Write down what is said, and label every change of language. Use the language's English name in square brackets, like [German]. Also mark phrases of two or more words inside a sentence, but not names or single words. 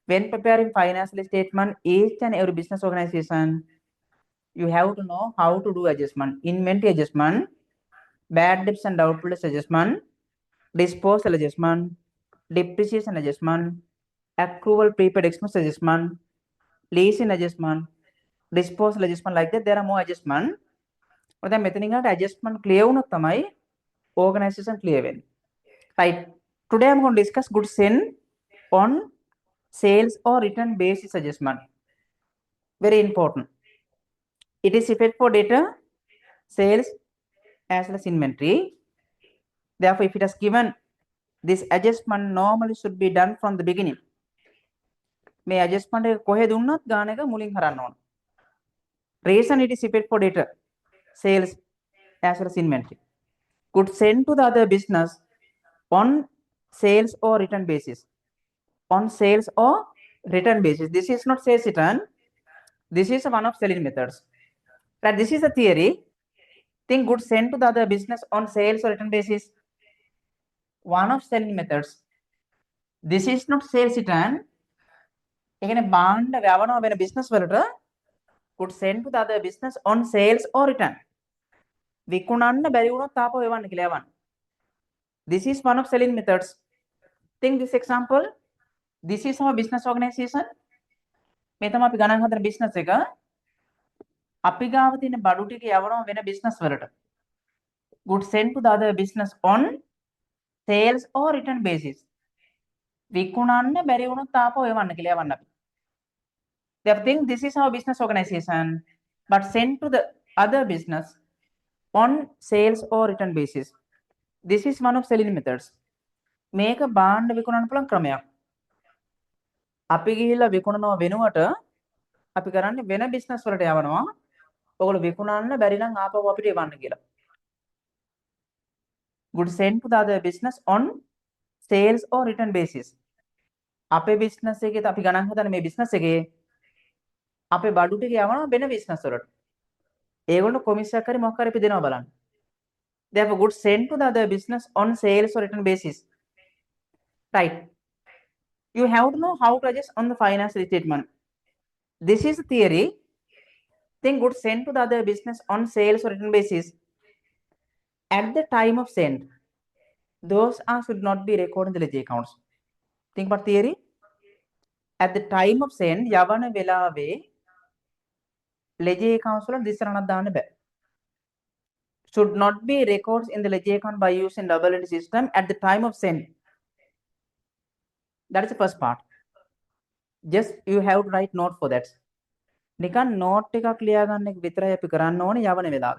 [English] When preparing financial statement, each and every business organization, you have to know how to do adjustment, inventory adjustment, bad debts and doubtful debts adjustment, disposal adjustment, depreciation adjustment, accrual prepaid expense adjustment, leasing adjustment, disposal adjustment, like that. There are more adjustment. But then මෙතනින් adjustment clear [Sinhala] වුණොත් තමයි [English] organization clear වෙන්නේ. Right. Today I'm going to discuss goods sent on sales or return basis adjustment. Very important. It is effect for data, sales as well as inventory. Therefore, if it is given, this adjustment normally should be done from the beginning. [Sinhala] මේ adjustment එක කොහෙ දුන්නත් ගාන එක මුලින් කරන්න ඕන. [English] Reason it is effect for data, sales as well as inventory. Goods sent to the other business on sales or return basis. On sales or return basis. This is not sales return. This is one of selling methods. Right? This is a theory. Think goods sent to the other business on sales or return basis. One of selling methods. This is not sales return. [Sinhala] එකනේ බාණ්ඩ යවනවා වෙන business වලට [English] goods sent to the other business on sales or return. [Sinhala] විකුණන්න බැරි වුණොත් තාපව එවන්න කියලා යවන්න. [English] This is one of selling methods. Think this example. This is our business organization. [Sinhala] මේ තමයි අපි ගණන් හදන business එක. අපි ගාව තියෙන බඩු ටික යවනවා වෙන business වලට. [English] Goods sent to the other business on sales or return basis. [Sinhala] විකුණන්න බැරි වුණොත් තාපව එවන්න කියලා යවන්න අපි. [English] They think this is our business organization, but sent to the other business on sales or return basis. This is one of selling methods. [Sinhala] මේක බාණ්ඩ විකුණන්න පුළුවන් ක්‍රමයක්. අපි ගිහිල්ලා විකුණනවා වෙනුවට අපි කරන්නේ වෙන business වලට යවනවා. ඔයගොල්ලෝ විකුණන්න බැරි නම් ආපහු අපිට එවන්න කියලා. [English] Goods sent to the other business on sales or return basis. [Sinhala] අපේ business එකේ අපි ගණන් හදන මේ business එකේ අපේ බඩු ටික යවනවා වෙන business වලට. ඒගොල්ලෝ කොමිෂන් එකක් හරි මොකක් හරි අපි දෙනවා බලන්න. [English] Therefore, goods sent to the other business on sales or return basis. Right. You have to know how to adjust on the financial statement. This is the theory. Think goods sent to the other business on sales or return basis. At the time of send, those should not be recorded in the ledger accounts. Think about theory. At the time of send, [Sinhala] යවන වෙලාවේ [English] ledger accounts [Sinhala] වල දිස්සරණක් දාන්න බෑ. [English] Should not be recorded in the ledger account by using double entry system at the time of send. That is the first part. Just you have to write note for that. [Sinhala] නිකන් note එකක් ලියා ගන්න එක විතරයි අපි කරන්න ඕනේ යවන වෙලාවේ.